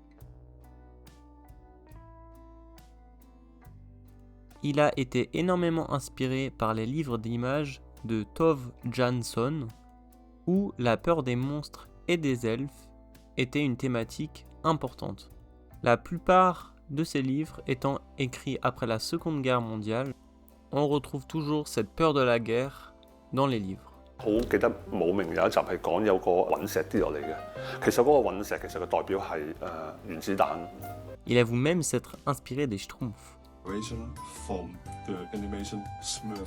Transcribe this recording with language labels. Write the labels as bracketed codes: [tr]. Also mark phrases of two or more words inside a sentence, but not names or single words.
[fr] Il a été énormément inspiré par les livres d'images de Tove Jansson, où la peur des monstres et des elfes était une thématique importante. La plupart de ces livres étant écrits après la Seconde Guerre mondiale, on retrouve toujours cette peur de la guerre dans les livres. [yue] 好記得冇名有一集係講有個隕石跌落嚟嘅，其實嗰個隕石其實個代表係原子彈。 [fr] Il avoue même s'être inspiré des Schtroumpfs. [en] From the animation Smurf.